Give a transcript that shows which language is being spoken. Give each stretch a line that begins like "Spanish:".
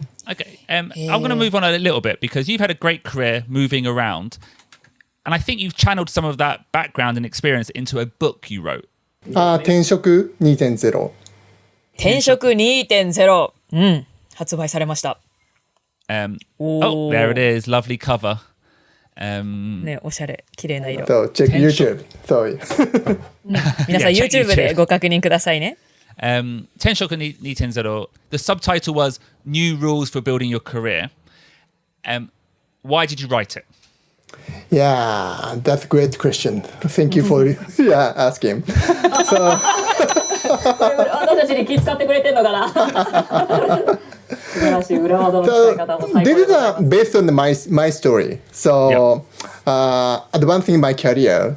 English: Okay, I'm going to move on a little bit because you've had a great career moving around, and I think you've channeled some of that background and experience into a book you wrote.
Japanese: 転職2.0。転職 2.0、発売されました。
English: Oh, there it is, lovely cover.
Japanese: ね、おしゃれ、綺麗な色。
English: So check YouTube. Sorry.
Japanese: 皆さん YouTube でご確認くださいね。転職 2.0.
English: The subtitle was New Rules for Building Your Career. Why did you write it? Yeah, that's a great question. Thank you for asking. So,
Japanese: 私たちに気遣ってくれてんのかな。素晴らしい裏技の使い方も最高
English: this is based on my story. So, advancing my career.